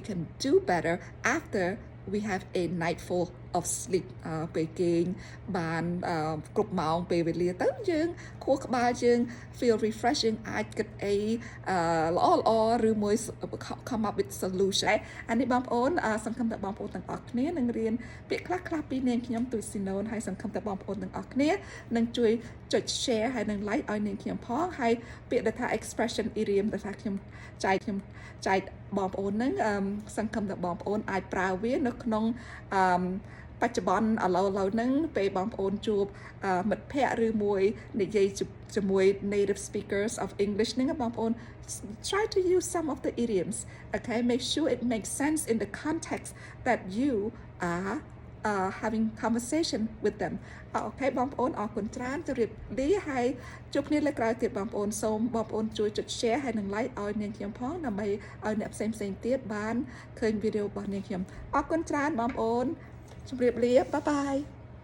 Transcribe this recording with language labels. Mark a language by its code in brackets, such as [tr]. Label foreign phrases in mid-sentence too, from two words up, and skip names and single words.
[en] can do better after we have a night full of sleep [km] ពេលគេងបានគ្រប់ម៉ោងពេលវេលាទៅយើងខួរក្បាលយើង [en] feel refresh [km] យើងអាចគិតអីល្អឬមួយ [en] come up with solution [km] អានេះបងប្អូនសង្ឃឹមថាបងប្អូន ទាំងអស់គ្នានឹងរៀនពាក្យខ្លះពីនាងខ្ញុំទូច Sinaun ហើយសង្ឃឹមថាបងប្អូនទាំងអស់គ្នានឹងជួយចុច share ហើយនឹង like ឲ្យនាងខ្ញុំផងហើយពាក្យដែលថា [en] expression idiom [km] ដែលថាខ្ញុំចែកបងប្អូនហ្នឹងសង្ឃឹមថាបងប្អូនអាចប្រើវានៅក្នុងបច្ចុប្បន្នឥឡូវហ្នឹងពេល បងប្អូនជួបមិត្តភ័ក្តិឬមួយនិយាយជាមួយ [en] native speakers of English [km] ហ្នឹងបងប្អូន [en] try to use some of the idioms okay make sure it makes sense in the context that you are having conversation with them [km] អូខេបងប្អូនអរគុណច្រើនជម្រាបលាហើយជួបគ្នាលើកក្រោយទៀតបងប្អូនសូមបងប្អូនជួយចុច share ហើយនិង like ឲ្យនាងខ្ញុំផងដើម្បីឲ្យអ្នកផ្សេងទៀតបានឃើញវីដេអូរបស់នាងខ្ញុំអរគុណច្រើនបងប្អូនជម្រាបលា [en] bye bye